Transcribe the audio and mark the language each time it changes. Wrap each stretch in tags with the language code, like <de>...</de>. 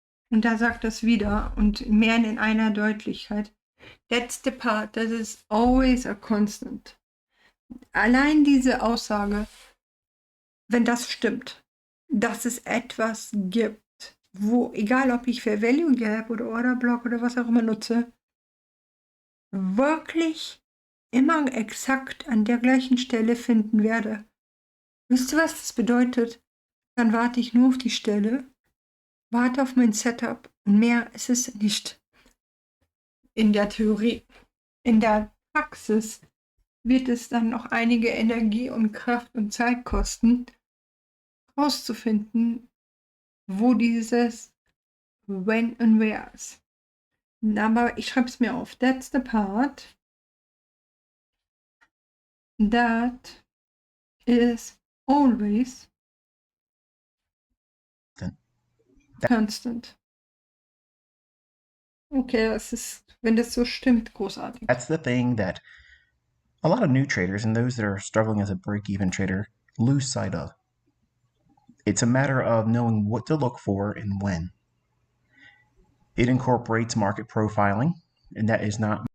<de>Und da sagt das wieder und mehr in einer Deutlichkeit.</de> <en>That's the part that is always a constant.</en> <de>Allein diese Aussage wenn das stimmt, dass es etwas gibt, wo, egal ob ich Fair Value Gap oder Order Block oder was auch immer nutze, wirklich immer exakt an der gleichen Stelle finden werde. Wisst ihr, was das bedeutet? Dann warte ich nur auf die Stelle, warte auf mein Setup und mehr ist es nicht. In der Theorie. In der Praxis wird es dann noch einige Energie und Kraft und Zeit kosten, herauszufinden, wo dieses When und Where ist. Aber ich schreibe es mir auf.</de> <en>That's the part that is always constant.</en> <de>Okay, das ist, wenn das so stimmt, großartig.</de> <en>That's the thing that a lot of new traders and those that are struggling as a break-even trader lose sight of. It's a matter of knowing what to look for and when. It incorporates market profiling, and that is not</en>